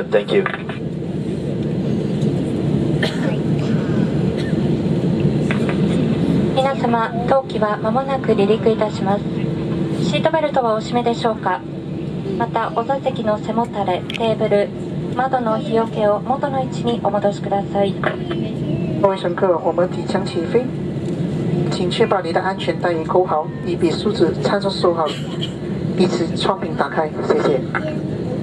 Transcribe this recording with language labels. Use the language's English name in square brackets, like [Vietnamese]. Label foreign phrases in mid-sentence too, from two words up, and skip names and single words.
[English] Thank you. [Japanese] 皆様、当機は間もなく離陸いたします。シートベルトはお締めでしょうか。また、お座席の背もたれ、テーブル、窓の日よけを元の位置にお戻しください。 [Chinese] 各位乘客，我们即将起飞，请确保你的安全带已扣好，椅背竖直，舱窗收好，彼此窗柄打开，谢谢。